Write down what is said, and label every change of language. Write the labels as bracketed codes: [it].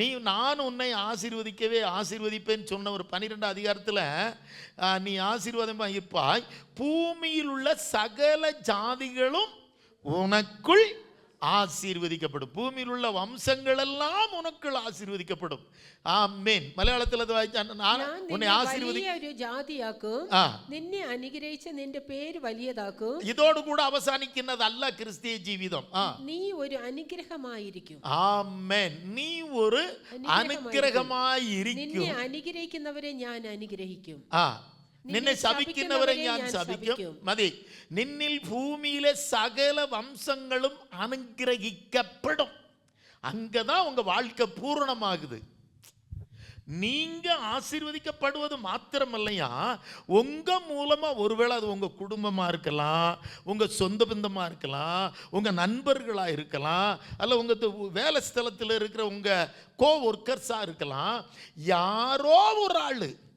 [ta] நான் உன்னை ஆசீர்வதிப்பேன்னு சொன்ன ஒரு 12 அதிகாரத்தில் நீ ஆசீர்வாதமாக இருப்பாய், பூமியில் உள்ள சகல ஜாதிகளும் உனக்குள் ஆசீர்வதிக்கப்படும். பூமியில் உள்ள வம்சங்கள் எல்லாம் உனக்குள் ஆசீர்வதிக்கப்படும். [ml] ആമേൻ. മലയാളത്തിൽ അത് വായിച്ചാൽ ഉന്നെ ഒരു ജാതിയാക്കും, നിന്നെ അനുഗ്രഹിച്ച നിന്റെ പേര് വലിയതാക്കും. ഇതോടുകൂടെ അവസാനിക്കുന്നതല്ല ക്രിസ്തീയ ജീവിതം. നീ ഒരു അനുഗ്രഹമായിരിക്കും. ആമേൻ. നീ ഒരു അനുഗ്രഹമായിരിക്കും. നിന്നെ അനുഗ്രഹിക്കുന്നവരെ ഞാൻ അനുഗ്രഹിക്കും. നിന്നെ ശപിക്കുന്നവരെ ഞാൻ ശപിക്കും. മതി. നിന്നിൽ ഭൂമിയിലെ സകല വംശങ്ങളും അനുഗ്രഹിക്കപ്പെടും. [ta] அங்கதான் உங்க வாழ்க்கை பூரணமாகுது. நீங்க ஆசீர்வதிக்கப்படுவது மாத்திரமல்லையா, உங்க மூலமா ஒருவேளை அது உங்க குடும்பமா இருக்கலாம், உங்க சொந்த பந்தமா இருக்கலாம், உங்க நண்பர்களா இருக்கலாம், அல்ல உங்க வேலை ஸ்தலத்தில் இருக்கிற உங்க கோ ஒர்க்கர்ஸா இருக்கலாம், யாரோ ஒரு ஆளு.